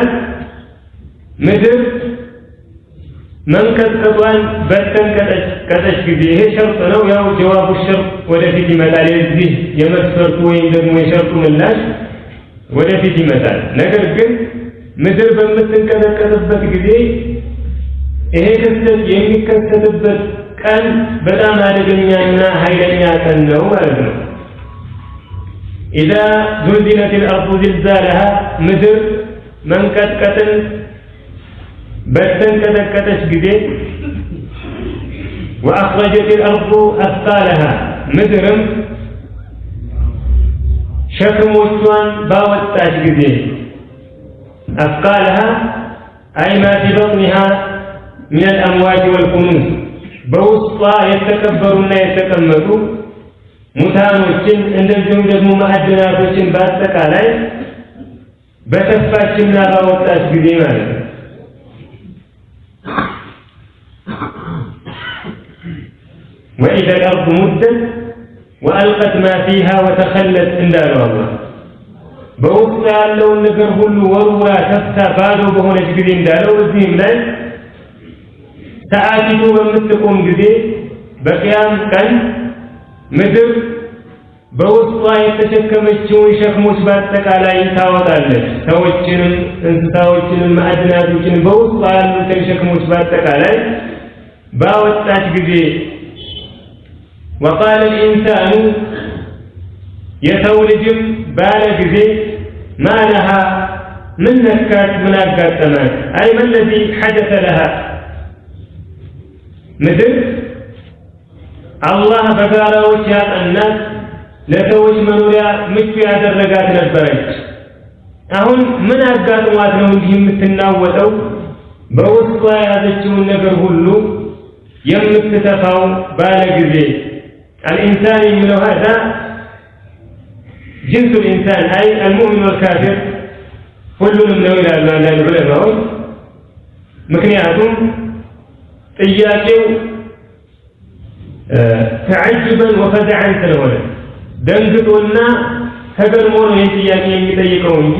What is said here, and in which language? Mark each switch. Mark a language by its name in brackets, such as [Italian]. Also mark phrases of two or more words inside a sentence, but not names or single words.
[Amharic] ምድር መንቀጥቀጧን በተንቀጠቀጠች ጊዜ ይሄ ሸርጥ ነው። ያው [Arabic] جواب شرط [Amharic] ወደፊት ይመጣል። የዚህ የመስፈርቱ ወይም ደግሞ የሸርጡ ምላሽ ወደፊት ይመጣል። ነገር ግን ምድር በምትንቀጠቀጥበት ጊዜ ይሄ ክስተት የሚከሰትበት ቀን በጣም አደገኛና ኃይለኛ ቀን ነው ማለት ነው። [Arabic] إذا زلزلت الأرض زلزالها [Amharic] ምድር መንቀጥቀጥን በተንቀጠቀጠች ጊዜ [Arabic] وأخرجت الأرض أثقالها [Amharic] ምድርም ሸክሞቿን ባወጣች ጊዜ [Arabic] أثقالها أي ما في بطنها من الأموات والكنوز [Amharic] በውስጧ የተከበሩና የተቀመጡ ሙታኖችን እንደዚሁም ደግሞ ማዕድናቶችን በአጠቃላይ በተፋችና ባወጣች ጊዜ ማለት ነው። [Arabic] وإذا الأرض مدت وألقت ما فيها وتخلت [Amharic] እንዳለው አላህ በውስጧ ያለውን ነገር ሁሉ ወርውራ ተፍታ ባዶ በሆነች ጊዜ እንዳለው እዚህም ላይ ሰዓቲቱ በምትቆም ጊዜ በቂያም ቀን ምድር በውስጧ የተሸከመችውን ሸክሞች በአጠቃላይ ታወጣለች። ሰዎችንም እንስሳዎችንም ማዕድናቶችንም በውስጧ ያሉትን ሸክሞች በአጠቃላይ ባወጣች ጊዜ [Arabic] وقال الإنسان [Amharic] የሰው ልጅም ባለ ጊዜ [Arabic] ما لها من [Amharic] ነካት ምን አጋጠማት [Arabic] أي ما الذي حدث لها [Amharic] ምድር አላህ በጋራዎች ያጠናት ለሰዎች መኖሪያ ምቹ ያደረጋት ነበረች። አሁን ምን አጋጥሟት ነው እንዲህ የምትናወጠው? በውስጧ ያዘችውን ነገር ሁሉ የምትተፋው ባለ ጊዜ الإنسان የሚለው [Arabic] هذا جنس الإنسان أي المؤمن والكافر [Amharic] ሁሉንም ነው ይላሉ አንዳንድ ዑለማዎች። ምክንያቱም ጥያቄው [Arabic] تعجبا وفزعا [Amharic] ስለሆነ ደንግጦና ተገርሞ ነው ይህ ጥያቄ የሚጠይቀው እንጂ